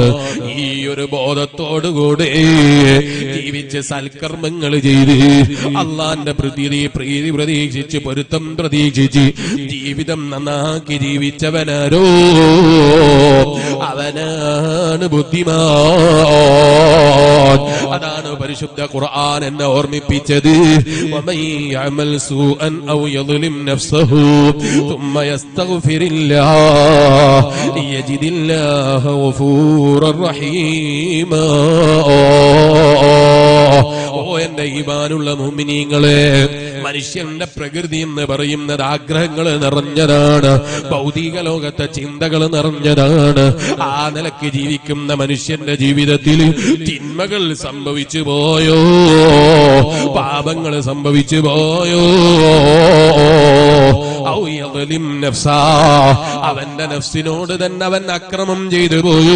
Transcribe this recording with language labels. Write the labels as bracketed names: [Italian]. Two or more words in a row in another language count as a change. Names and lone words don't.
[Malayalam] ഈ ഒരു ബോധത്തോടുകൂടി ജീവിച്ച് സൽക്കർമ്മങ്ങൾ ചെയ്ത് അള്ളാന്റെ പ്രീതി പ്രതീക്ഷിച്ച് പൊരുത്തം പ്രതീക്ഷിച്ച് ജീവിതം നന്നാക്കി ജീവിച്ചവനാരോ അവനാണ് ബുദ്ധിമാൻ. അതാണ് പരിശുദ്ധ ഖുർആൻ എന്നെ ഓർമ്മിപ്പിച്ചത്. [Arabic] ومن يعمل سوءا أو يظلم نفسه ثم يستغفر الله يجد الله غفورا رحيما. [Malayalam] ഓ എന്റെ ഈമാനുള്ള മുഅ്മിനീങ്ങളെ, മനുഷ്യന്റെ പ്രകൃതി എന്ന് പറയുന്നത് ആഗ്രഹങ്ങൾ നിറഞ്ഞതാണ്, ഭൗതിക ലോകത്തെ ചിന്തകൾ നിറഞ്ഞതാണ്. ആ നിലക്ക് ജീവിക്കുന്ന മനുഷ്യന്റെ ജീവിതത്തിൽ തിന്മകൾ സംഭവിച്ചു പോയോ, പാപങ്ങൾ സംഭവിച്ചു പോയോ, അവന്റെ നഫ്സിനോട് തന്നെ അവൻ അക്രമം ചെയ്തു പോയോ.